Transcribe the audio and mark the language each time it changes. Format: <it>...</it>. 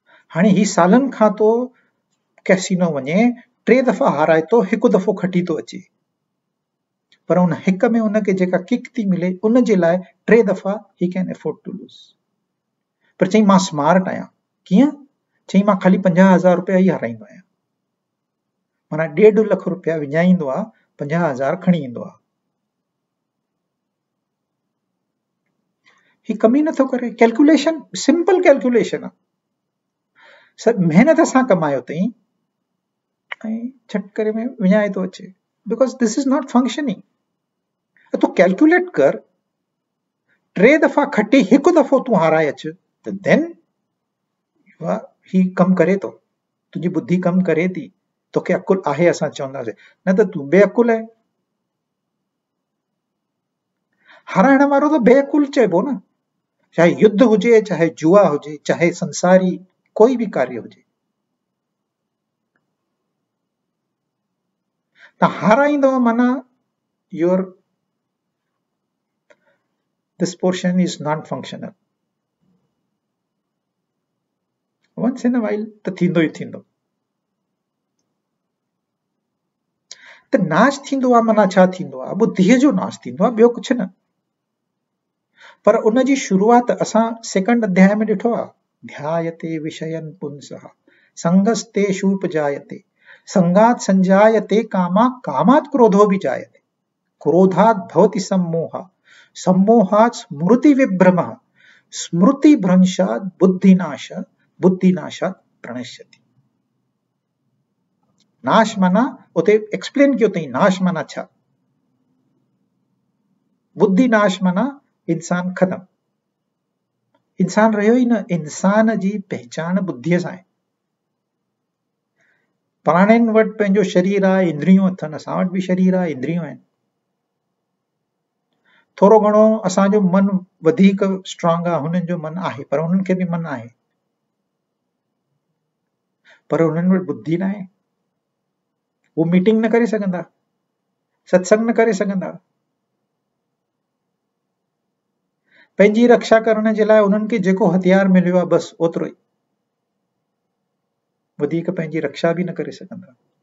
<sd>हाणे ही सालनि खां तो कैसीनो वञे, 3 दफ़ा हाराए तो, 1 दफ़ो खटी तो अचे। पर उन हिक में उनखे जेका किक थी मिले, उन जे लाइ 3 दफ़ा he</sd> <en>Can afford to lose.</en> <sd>पर चई मां स्मार्ट आहियां। कीअं? चई मां खाली 50,000 रुपया ई हाराईंदो आहियां। माना 1.5 लख रुपया विञाईंदो आहे, 50,000 खणी ईंदो आहे। ही कमी नथो करे। कैलकुलेशन, सिंपल कैलकुलेशन आहे। महिनत सां कमायो अथई ऐं झट करे में विञाए थो अचे,</sd> <en>Because this is not functioning.</en> <sd>तूं कैलकुलेट कर, 3 दफ़ा खटी 1 दफ़ो तूं हाराए अच, त देन ही कमु करे थो, तुंहिंजी बुद्धि कमु करे थी, तोखे अकुल आहे असां चवंदासीं, न त तूं बेअकुल आहे। हाराइण वारो त बेअकुल चइबो न, चाहे युद्ध हुजे, चाहे जुआ हुजे, चाहे संसारी कोई भी कार्य हुजे। त हाराईंदो माना</sd> <en>Your this portion is non functional. Once in a while</en> <sd>त थींदो ई थींदो। त नाश थींदो आहे माना छा थींदो आहे? बुद्धीअ जो नाश थींदो आहे, ॿियो कुझु न। पर उन जी शुरूआत असां 2 अध्याय में ॾिठो आहे,</sd> <sa>ध्यायते विषयन पुंसः संगस्तेषूपजायते संगात संजायते कामा कामात क्रोधो भी जायते। क्रोधात् भवति सम्मोहः, सम्मोहात् स्मृति विभ्रमः, स्मृति भ्रंशात् बुद्धिनाश, बुद्धिनाशात् प्रणश्यति।</sa> <sd>नाश माना उते एक्सप्लेन कयो तई नाश माना छा। बुद्धि नाश माना इंसान खत्म। इंसान रहियो ही न, इंसान जी पहचान बुद्धीअ सां आहे। प्राणियुनि वटि पंहिंजो शरीर आहे, इंद्रियूं अथनि, असां वटि बि शरीर आहे, इंद्रियूं आहिनि। थोरो घणो असांजो मन वधीक स्ट्रॉन्ग आहे, हुननि जो मन आहे, पर हुननि खे बि मन आहे, पर हुननि वटि बुद्धि न आहे। वो मीटिंग न करे सघंदा, सत्संग न करे सघंदा। पंहिंजी रक्षा करण जे लाइ उन्हनि खे जेको हथियार मिलियो आहे बस ओतिरो ई, वधीक पंहिंजी रक्षा बि न करे सघंदा।</sd>